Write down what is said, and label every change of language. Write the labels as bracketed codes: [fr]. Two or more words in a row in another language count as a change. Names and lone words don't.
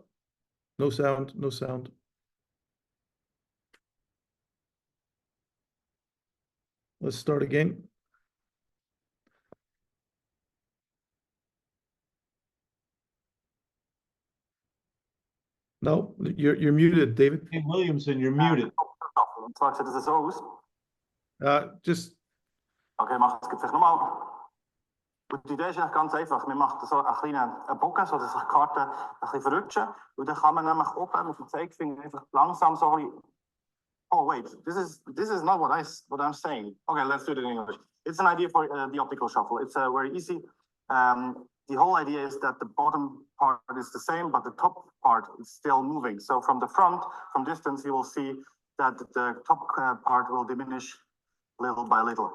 [en] No sound, no sound. Let's start again. No, you're muted, David. Hey, Williamson, you're muted. [nl] Straks zetten ze zo eens. [en] Just [nl] Oké, mag ik het even normaal? Het idee is [de] ganz einfach. Wir machen so einen kleinen Bogen, so dass sich die Karte ein bisschen verrutschen. Und dann kann man nämlich oben mit dem Zeigefinger einfach langsam so ein bisschen. [en] Oh wait, this is not what I'm saying. Okay, let's do it in English. It's an idea for the optical shuffle. It's very easy. The whole idea is that the bottom part is the same, but the top part is still moving. So from the front, from distance, you will see that the top part will diminish little by little.